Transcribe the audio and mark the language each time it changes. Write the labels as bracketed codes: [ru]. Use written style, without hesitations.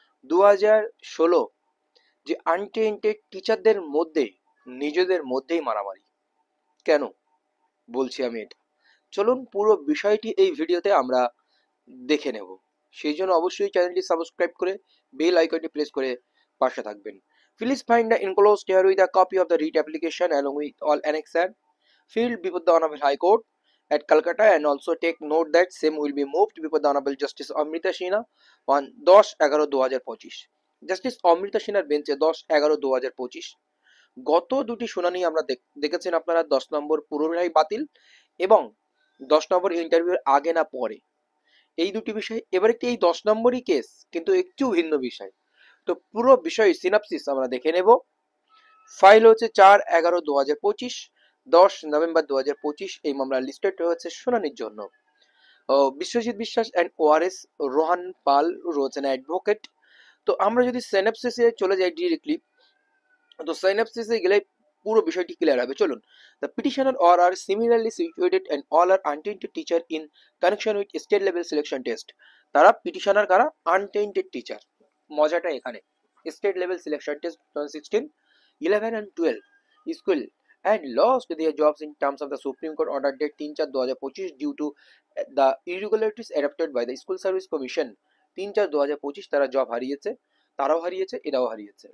[bn] 2016 যে আনটেন্টেড টিচারদের মধ্যে নিজেদের মধ্যেই মারামারি। কেন বলছি আমি এটা? চলুন পুরো বিষয়টি এই ভিডিওতে আমরা দেখে নেব। সেই জন্য অবশ্যই চ্যানেলটি সাবস্ক্রাইব করে বেল আইকনটি প্রেস করে পাশে থাকবেন। [en] Please find the enclosed here with a copy of the REIT application along with all annexed filed before the Honorable High Court at Calcutta, and also take note that same will be moved before the Honorable Justice Amrita Sinha on 10-11-2025. [bn] Justice Amrita সিনহার বেঞ্চে 10-11-2025 গত দুটি শুনানি আমরা দেখেছেন আপনারা। 10 নম্বর পুরোটাই বাতিল এবং 10 নম্বর ইন্টারভিউর আগে না পরে, এই দুটি বিষয়। এবার একটি এই 10 নম্বরই কেস, কিন্তু একটু ভিন্ন বিষয়। তো পুরো বিষয় সিনাপসিস আমরা দেখে নেব। ফাইল হচ্ছে 4-11-2025, 10 নভেম্বর 2025 এই মামলা লিস্টেড হয়েছে শুনানির জন্য। বিশ্বজিৎ বিশ্বাস অ্যান্ড ওআরএস রোহান পাল রয়েছেন অ্যাডভোকেট। তো আমরা যদি সিনাপসিসে চলে যাই ডিরেক্টলি, তো সিনাপসিসে গেলে পুরো বিষয়টি ক্লিয়ার হবে। চলুন। [en] The petitioner or are similarly situated and all are untainted teacher in connection with state level selection test. [bn] তারা পিটিশনার কারা? Untainted teacher. মজাটা এখানে, [en] State level selection test 2016, 11 and 12 school and lost their jobs in terms of the Supreme Court order date 3/4/2025 due to the irregularities adopted by the School Service Commission। [bn] 3/4/2025 তারা job হারিয়েছে, তারাও হারিয়েছে, এরাও হারিয়েছে।